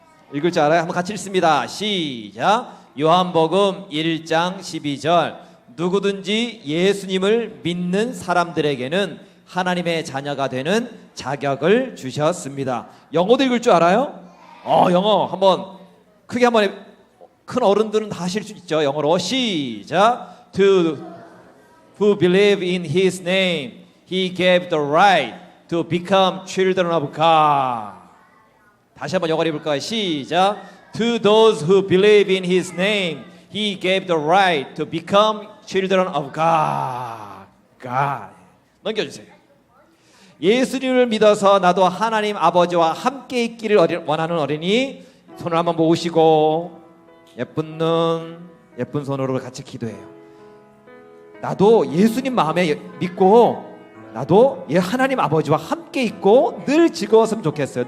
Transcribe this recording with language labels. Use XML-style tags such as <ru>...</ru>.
<ko>한번 같이 읽습니다. 시작. 요한복음 1장 12절. 누구든지 예수님을 믿는 사람들에게는 하나님의 자녀가 되는 자격을 주셨습니다. 영어도 읽을 줄 알아요? 영어 한번 크게 한번 큰 어른들은 다 하실 수 있죠. 영어로 시작.</ko> <en>To who believe in His name, He gave the right to become children of God.</en> <ko>다시 한번 영어로 해볼까요? 시작.</ko> <en>To those who believe in His name, He gave the right to become children of God. God.</en> <ko>넘겨주세요. 예수님을 믿어서 나도 하나님 아버지와 함께 있기를 원하는 어린이 손을 한번 모으시고 예쁜 눈, 예쁜 손으로 같이 기도해요. 나도 예수님 마음에 믿고 나도 하나님 아버지와 함께 있고 늘 즐거웠으면 좋겠어요.</ko>